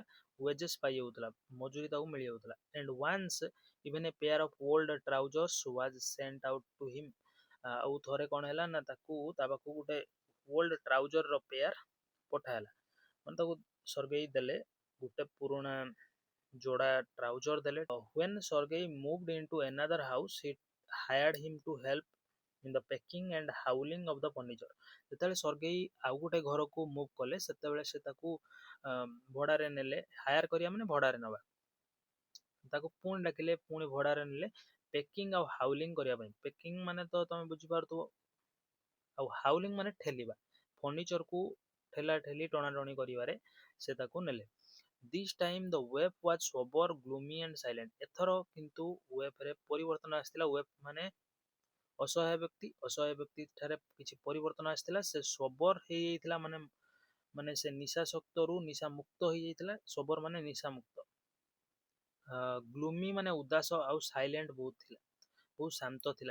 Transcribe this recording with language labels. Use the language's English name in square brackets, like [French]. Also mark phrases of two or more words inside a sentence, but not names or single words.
[Odia] ୱେଜେସ୍ ପାଇଯାଉଥିଲା, ମଜୁରୀ ତାକୁ ମିଳିଯାଉଥିଲା। [English] and once even a pair of old trousers was sent out to him. [Odia] ଆଉ ଥରେ କ'ଣ ହେଲା ନା, ତାକୁ ତା ପାଖକୁ ଗୋଟେ [English] old trouser pair [Odia] ପଠା ହେଲା, ମାନେ ତାକୁ ସର୍ଗେଇ ଦେଲେ ଗୋଟେ ପୁରୁଣା ଯୋଡ଼ା ଟ୍ରାଉଜର ଦେଲେ। [English] When Sergei moved into another house, he hired him to help in the packing and hauling of the furniture. [Odia] ଯେତେବେଳେ ସର୍ଗେଇ ଆଉ ଗୋଟେ ଘରକୁ ମୁଭ୍ କଲେ, ସେତେବେଳେ ସେ ତାକୁ ଭଡ଼ାରେ ନେଲେ। ହାୟାର କରିବା ମାନେ ଭଡ଼ାରେ ନେବା। ତାକୁ ପୁଣି ଡାକିଲେ, ପୁଣି ଭଡ଼ାରେ ନେଲେ ପେକିଂ ଆଉ ହାଉଲିଂ କରିବା ପାଇଁ। ପେକିଂ ମାନେ ତ ତମେ ବୁଝିପାରୁଥିବ, ଆଉ ହାଉଲିଂ ମାନେ ଠେଲିବା, ଫର୍ଣ୍ଣିଚରକୁ ଠେଲା ଠେଲି ଟଣାଟଣି କରିବାରେ ସେ ତାକୁ ନେଲେ। [English] This time the wave was sober, gloomy and silent. [Odia] ଏଥର କିନ୍ତୁ ୱେଭରେ ପରିବର୍ତ୍ତନ ଆସିଥିଲା। ୱେଭ୍ ମାନେ ଅସହାୟ ବ୍ୟକ୍ତି, ଅସହାୟ ବ୍ୟକ୍ତି ଠାରେ କିଛି ପରିବର୍ତ୍ତନ ଆସିଥିଲା। ସେ ସବର ହେଇଯାଇଥିଲା, ମାନେ ସେ ନିଶାସକ୍ତରୁ ନିଶା ମୁକ୍ତ ହେଇଯାଇଥିଲା। ସବର ମାନେ ନିଶା ମୁକ୍ତ। ଗ୍ଲୁମି ମାନେ ଉଦାସ, ଆଉ ସାଇଲେଣ୍ଟ ବହୁତ ଥିଲା, ବହୁତ ଶାନ୍ତ ଥିଲା।